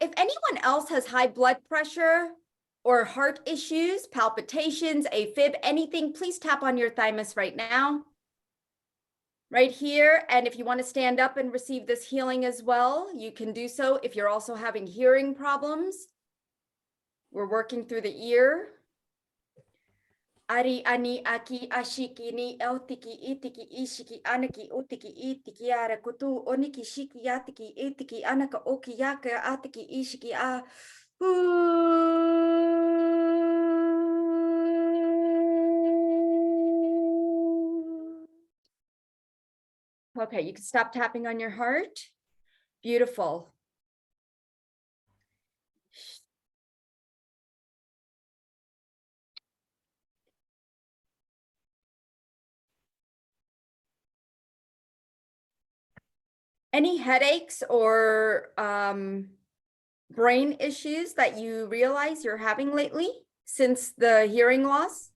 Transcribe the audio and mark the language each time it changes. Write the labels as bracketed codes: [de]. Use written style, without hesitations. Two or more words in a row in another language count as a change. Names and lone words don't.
[en] If anyone else has high blood pressure or heart issues, palpitations, AFib, anything, please tap on your thymus right now. Right here. And if you want to stand up and receive this healing as well, you can do so. If you're also having hearing problems, we're working through the ear. Ari ani aki ashiki ni eltiki itiki ishiki anaki utiki itiki ara kutu oniki shiki yatiki itiki anaka oki yaka atiki ishiki a. Okay, you can stop tapping on your heart. Beautiful. Any headaches or brain issues that you realize you're having lately since the hearing loss?